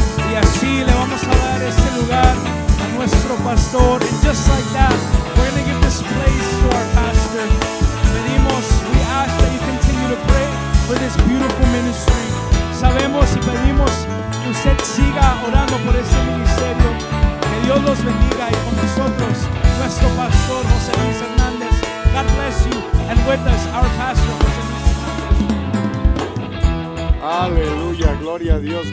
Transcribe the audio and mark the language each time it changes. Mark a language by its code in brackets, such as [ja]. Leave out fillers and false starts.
[es] Y así le vamos a dar ese lugar a nuestro pastor. [en] And just like that, we're going to give this place to our pastor. [es] Pedimos, [en] we ask that you continue to pray for this beautiful ministry. [es] Sabemos y pedimos que usted siga orando por este ministerio. Que Dios los bendiga y con nosotros, nuestro pastor José Luis Hernández. [en] God bless you. And with us, our pastor José Luis Hernández. [es] Aleluya, gloria a Dios.